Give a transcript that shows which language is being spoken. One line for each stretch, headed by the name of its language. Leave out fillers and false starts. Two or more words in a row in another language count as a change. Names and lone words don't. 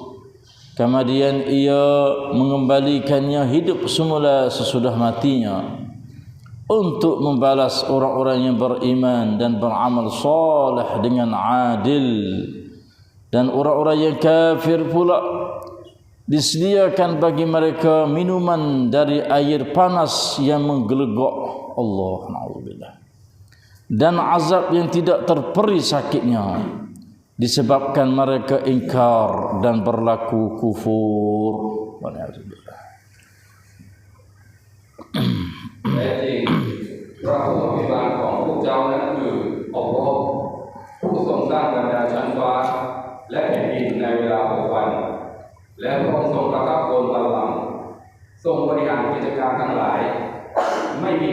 Malay: Kemudian ia mengembalikannya hidup semula sesudah matinya untuk membalas orang-orang yang beriman dan beramal saleh dengan adil Dan orang-orang yang kafir pula disediakan bagi mereka minuman dari air panas yang menggelegok. Allah na'udzubillah. Dan azab yang tidak terperi sakitnya disebabkan mereka ingkar dan berlaku kufur. Na'udzubillah.
Thai: แต่จริงพระผู้อภิบาลของพวกเจ้านั้นคืออัลลอฮ์ผู้ทรงสร้างบรรดาชั้นฟ้าและแผ่นดินในเวลา6 วันและพระองค์ทรงประทับบนบัลลังก์ทรงบริหารกิจการทั้งหลายไม่มี